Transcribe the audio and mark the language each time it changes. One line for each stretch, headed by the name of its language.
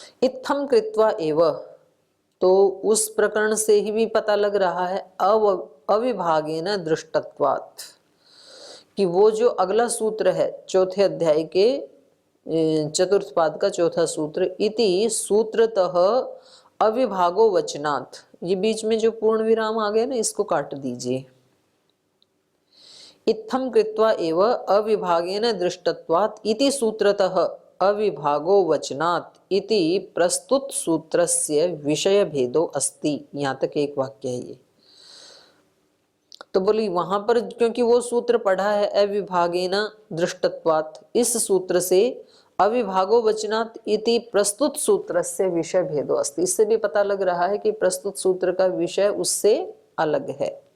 Sanskrit: इत्थम कृत्वा एव,
Hindi: तो उस प्रकरण से ही भी पता लग रहा है
Sanskrit: अविभागेन दृष्टत्वात्,
Hindi: कि वो जो अगला सूत्र है चौथे अध्याय के चतुर्थ पाद का चौथा सूत्र,
Sanskrit: इति सूत्रतः अविभागो वचनात्,
Hindi: ये बीच में जो पूर्ण विराम आ गया ना, इसको काट दीजिए।
Sanskrit: इत्थम कृत्वा एव अविभागेन दृष्टत्वात् इति सूत्रतः अविभागो वचनात् इति प्रस्तुत सूत्रस्य विषय भेदो अस्ति।
Hindi: यहाँ तक एक वाक्य है ये। तो बोली वहां पर क्योंकि वो सूत्र पढ़ा है
Sanskrit: अविभागेन दृष्टत्वात्,
Hindi: इस सूत्र से
Sanskrit: अविभागो वचनात् इति प्रस्तुत सूत्रस्य विषय भेदो अस्ति,
Hindi: इससे भी पता लग रहा है कि प्रस्तुत सूत्र का विषय उससे अलग है।